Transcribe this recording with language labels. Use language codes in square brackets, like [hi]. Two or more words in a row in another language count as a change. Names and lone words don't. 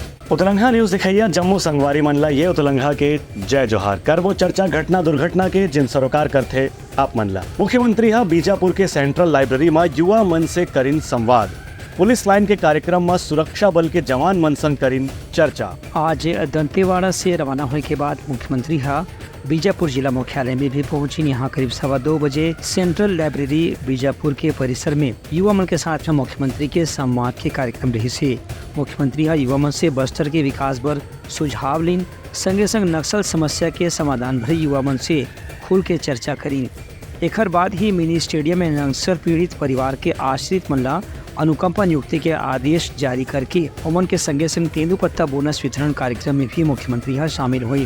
[hne] उतलंघा न्यूज दिखाइया जम्मू संगवारी मनला ये उतलंघा के जय जोहार कर वो चर्चा घटना दुर्घटना के जिन सरोकार करते आप मनला। मुख्यमंत्री हा बीजापुर के [en] central library [hne] में युवा मन से करीन संवाद। पुलिस लाइन के कार्यक्रम में सुरक्षा बल के जवान मन संग करीन चर्चा। आज दंतेवाड़ा से रवाना होने के बाद मुख्यमंत्री हा बीजापुर जिला मुख्यालय में भी पहुंची। यहाँ करीब 2:15 बजे [en] central library [hne] बीजापुर के परिसर में युवा मन के साथ में मुख्यमंत्री के संवाद के कार्यक्रम रही से। मुख्यमंत्री हा युवा मन से बस्तर के विकास पर सुझाव लीन, संगे संग नक्सल समस्या के समाधान भरी युवा मन से खुल के चर्चा करी। एकर बाद ही मिनी स्टेडियम में नक्सल पीड़ित परिवार के आश्रित मन ला अनुकंपा नियुक्ति के आदेश जारी करके उमन के संगे संग तेंदुपत्ता बोनस वितरण कार्यक्रम में भी मुख्यमंत्री हा शामिल हुई।